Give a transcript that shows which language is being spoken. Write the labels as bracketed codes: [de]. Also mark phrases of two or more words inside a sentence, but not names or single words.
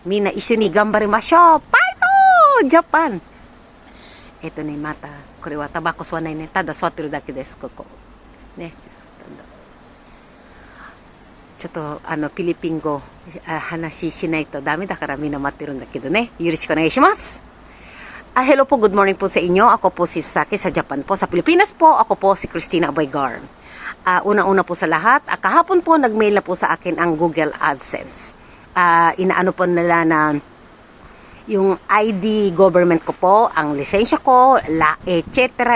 [ja] みんな一緒に頑張りましょう。ファイトジャパンね、また、これはタバコ吸わないね。ただ座ってるだけです、ここ。ね。ちょっと、フィリピン語、話しないとダメだからみんな待ってるんだけどね。よろしくお願いします。 [tl] Hello po, [en] good morning [tl] po sa inyo. Ako po si Sasaki sa Japan po. Sa Pilipinas po, ako po si Christina Abaygar. Una-una po sa lahat, kahapon po nag-mail na po sa akin ang Google AdSense. Inaano po nila na yung ID government ko po, ang lisensya ko, etc.